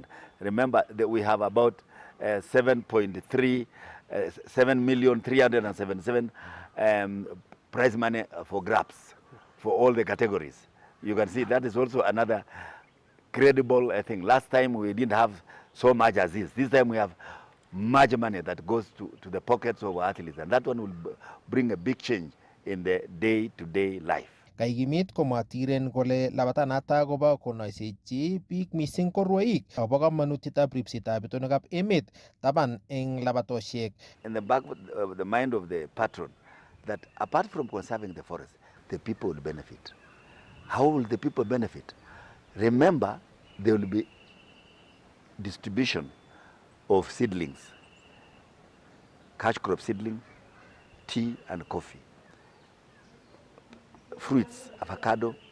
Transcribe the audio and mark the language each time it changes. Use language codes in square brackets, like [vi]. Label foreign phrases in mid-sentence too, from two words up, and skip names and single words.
[en] Remember that we have about 7,377,000 prize money for grabs for all the categories. You can see that is also another credible thing. Last time we didn't have so much as this. This time we have much money that goes to the pockets of our athletes, and that one will bring a big change in the day-to-day life. [kln] Kaikimit komwa Tiren kole labatanata kobo konoisechi biik missing ko rwoik akobo kamanutietab ripsetab itonwekab emet taban eng labatosiek. [en] In the back of the mind of the patron, that apart from conserving the forest, the people will benefit. How will the people benefit? Remember, there will be distribution of seedlings, cash crop seedling, tea and coffee, fruits, avocado.